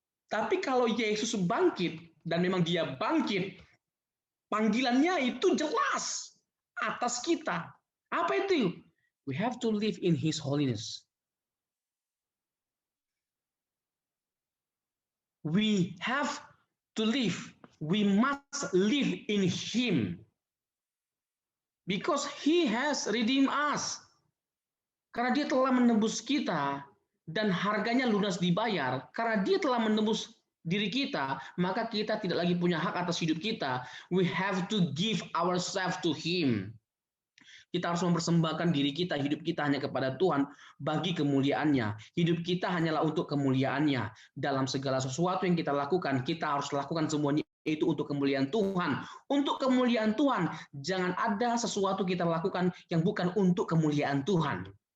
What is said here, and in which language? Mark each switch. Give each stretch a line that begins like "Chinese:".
Indonesian: Tapi kalau Yesus bangkit dan memang dia bangkit, panggilannya itu jelas atas kita. Apa itu?
English: We have to live in His holiness. We have to live. We must live in Him. Because He has redeemed us.
Indonesian: Karena Dia telah menebus kita dan harganya lunas dibayar. Karena Dia telah menebus diri kita, maka kita tidak lagi punya hak atas hidup kita.
English: We have to give ourselves to Him.
Indonesian: Kita harus mempersembahkan diri kita, hidup kita hanya kepada Tuhan bagi kemuliaannya. Hidup kita hanyalah untuk kemuliaannya. Dalam segala sesuatu yang kita lakukan, kita harus lakukan semuanya itu untuk kemuliaan Tuhan. Untuk kemuliaan Tuhan, jangan ada sesuatu kita lakukan yang bukan untuk kemuliaan Tuhan.